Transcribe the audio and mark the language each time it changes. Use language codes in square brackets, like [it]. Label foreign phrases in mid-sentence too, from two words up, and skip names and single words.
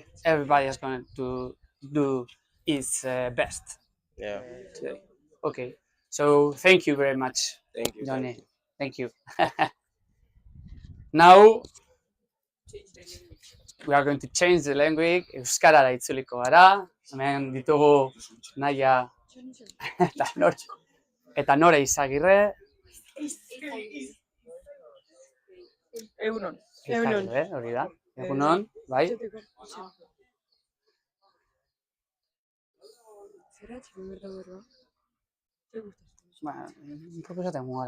[en] Everybody is going to do its best Yeah. today. Okay. So thank you very much, Thank you. Johnny. Thank you. Now we are going to change the language. [eu] Euskarara itzuliko gara. Hemen ditugu Naia eta Nora Izagirre. Egunon. Izagirre, hori da. Egunon, bai. Bueno, proposatzen gara.